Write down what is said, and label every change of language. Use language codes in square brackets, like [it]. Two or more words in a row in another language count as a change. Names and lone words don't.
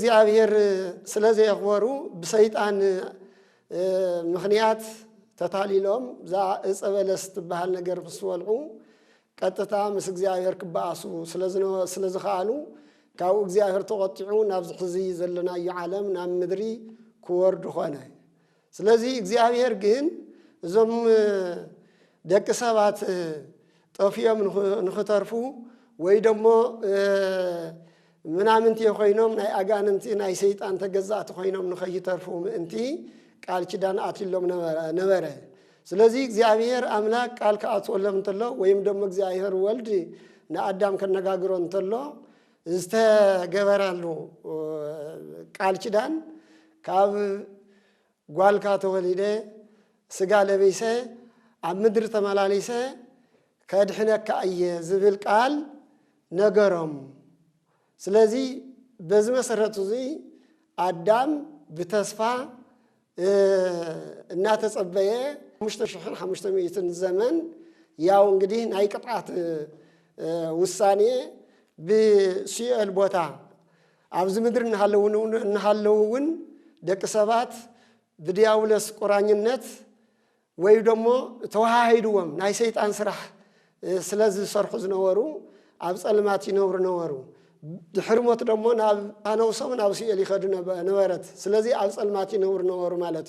[ti] እግዚአብሔር ስለ ዘየኽበሩ ብሰይጣን ምኽንያት ተታሊሎም ዛ እጸበለስ ትበሃል ነገር ብስወልዑ ቀጥታ ምስ እግዚአብሔር ክባኣሱ ስለዝኻሉ ካብ እግዚአብሔር ተቆጢዑ ናብ ዝሕዚ ዘለናዮ ዓለም ናብ ምድሪ ክወርድ ኾነ ስለዚህ እግዚአብሔር ግን እዞም ደቂ ሰባት ጠፊዮም ንኽተርፉ ወይ ደሞ ምናምንቲ ኮይኖም ናይ አጋንንቲ ናይ ሰይጣን ተገዛእቲ ኮይኖም ንኸይተርፉ ምእንቲ ቃል ኪዳን አትሎም ነበረ ስለዚህ እግዚአብሔር አምላክ ቃል ከአትወለም እንተሎ ወይም ደሞ እግዚአብሔር ወልድ ንአዳም ከነጋግሮ እንተሎ ዝተገበራሉ ቃል ኪዳን ካብ ጓልካ ተወሊደ ስጋ ለበይሰ ኣብ ምድሪ ተመላሊሰ ከድሕነካ እየ ዝብል ቃል ነገሮም [am] ስለዚህ በዚህ [ti] መሰረቱ እዚ አዳም በተስፋ እናተጸበየ 5500 ዘመን [am] ያው እንግዲህ [ti] ናይ ቅጣት ውሳኔ በሲኦል ቦታ ኣብዚ ምድር እንሃለውን ደቂ ሰባት ብዲያብሎስ ቁራኝነት ወይ ደሞ ተዋሃይድዎም ናይ ሰይጣን ስራሕ ስለዚህ ሰርሑ ዝነበሩ ኣብ ጸልማት ይነብሩ ነበሩ ድሕርሞት ደሞ ናብ ኣነውሶም ናብ ሲኦል ይኸዱ ነበረት ስለዚህ ኣብ ጸልማት ይነብሩ ነበሩ ማለት